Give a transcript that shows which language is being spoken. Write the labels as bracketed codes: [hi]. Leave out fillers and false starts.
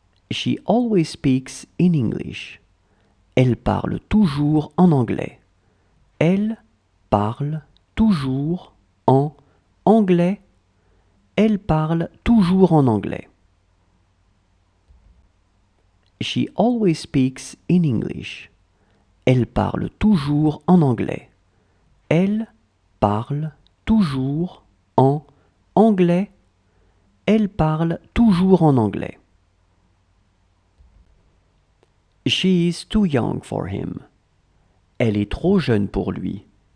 [en] She always speaks in English. [fr] Elle parle toujours en anglais. Elle parle toujours en anglais. Elle parle toujours en anglais. [en] She always speaks in English. [fr] Elle parle toujours en anglais. Elle parle toujours en anglais. Elle parle toujours en anglais. [en] She is too young for him. [fr] Elle est trop jeune pour lui.